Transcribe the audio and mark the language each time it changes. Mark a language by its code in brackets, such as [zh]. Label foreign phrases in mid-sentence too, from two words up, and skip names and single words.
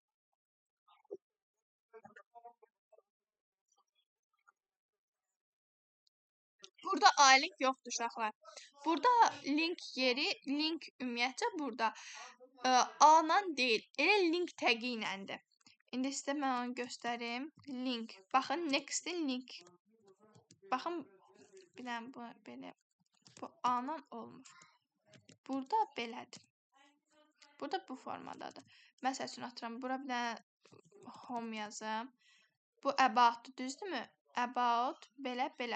[az] Burada A-link yoxdur uşaqlar. Burada link yeri, link ümumiyyətcə burada A-la deyil, elə link təqi iləndir. İndi sizə mən onu göstərim. Link. Baxın, [en] next-in link. [az] Baxın, bir dənə bu belə. Bu A-la olmur. Burada belədir. Burada bu formadadır. Məsəl üçün atıram, bura bir dənə home yazım. Bu about, düzdürmü? About, belə, belə.